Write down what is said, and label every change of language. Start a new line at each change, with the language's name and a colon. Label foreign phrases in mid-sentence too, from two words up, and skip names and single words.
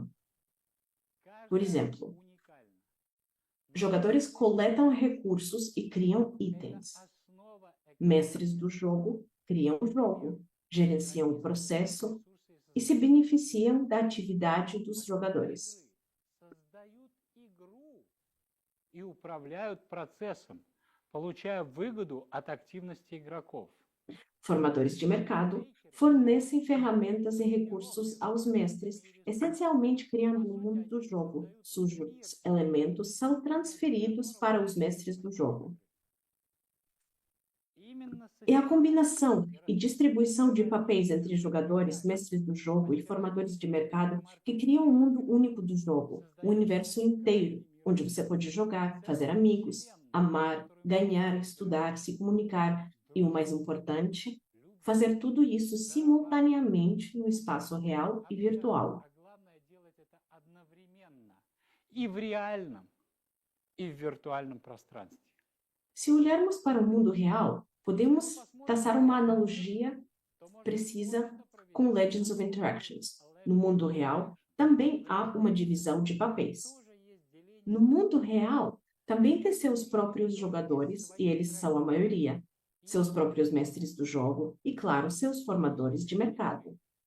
Portuguese: Por exemplo, jogadores coletam recursos e criam itens. Mestres do jogo criam o jogo, gerenciam o processo e se beneficiam da atividade dos jogadores.
Russian: И управляют процессом, получая выгоду от активности игроков.
Portuguese: Formadores de mercado fornecem ferramentas e recursos aos mestres, essencialmente criando um mundo do jogo, cujos elementos são transferidos para os mestres do jogo. É a combinação e distribuição de papéis entre jogadores, mestres do jogo e formadores de mercado que cria um mundo único do jogo, um universo inteiro, onde você pode jogar, fazer amigos, amar, ganhar, estudar, se comunicar e, o mais importante, fazer tudo isso simultaneamente no espaço real e virtual.
Russian: И в реальном, и в виртуальном пространстве.
Portuguese: Se olharmos para o mundo real, podemos traçar uma analogia precisa com Legends of Interactions. No mundo real, também há uma divisão de papéis. No mundo real, também tem seus próprios jogadores, e eles são a maioria, seus próprios mestres do jogo e, claro, seus formadores de mercado.